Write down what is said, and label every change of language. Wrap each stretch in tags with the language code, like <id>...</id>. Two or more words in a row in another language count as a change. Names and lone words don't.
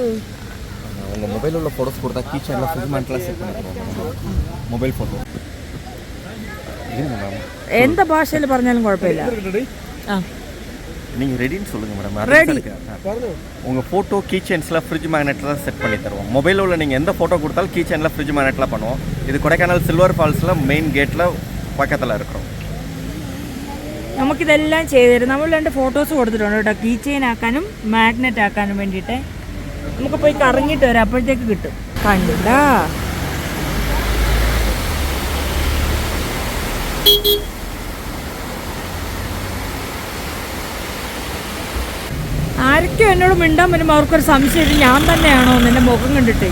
<ta>உங்கள் மொபைலில் உள்ள ஃபோட்டோஸ் கொடுத்தா கீச்சனில் ஃப்ரிட்ஜ் மேண்ட்லாம் செட் பண்ணிடுவோம். மொபைல் ஃபோட்டோ எந்த பாஷையில்</ta> <ml>പറഞ്ഞാലും കുഴപ്പമില്ല.</ml> <ta>நீங்கள் ரெடின்னு சொல்லுங்கள் மேடம். ரெடி. உங்கள் ஃபோட்டோ கீச்சன்ஸில் ஃப்ரிட்ஜ் மேக்னெட்லாம் செட் பண்ணி தருவோம். மொபைலில் உள்ள நீங்கள் எந்த ஃபோட்டோ கொடுத்தாலும் கீச்சனில் ஃப்ரிட்ஜ் மேக்னெட்லாம் பண்ணுவோம். இது கொடைக்கானல் சில்வர் ஃபால்ஸில் மெயின் கேட்டில் பக்கத்தில் இருக்கிறோம்.</ta> <ml>നമുക്കിതെല്ലാം ചെയ്തു തരും. നമ്മൾ 2 ഫോട്ടോസ് കൊടുത്തിട്ടുണ്ട് കേട്ടോ,</ml> <en>key chain</en> <ml>ആക്കാനും മാഗ്നറ്റ് ആക്കാനും വേണ്ടിയിട്ട്. നമുക്ക് പോയി കറങ്ങിയിട്ട് വരാം, അപ്പോഴത്തേക്ക് കിട്ടും. കണ്ടാ ആരൊക്കെ എന്നോട് മിണ്ടാൻ വരുമ്പോൾ അവർക്കൊരു സംശയം, ഞാൻ തന്നെയാണോ നിന്റെ മുഖം കണ്ടിട്ടേ.</ml>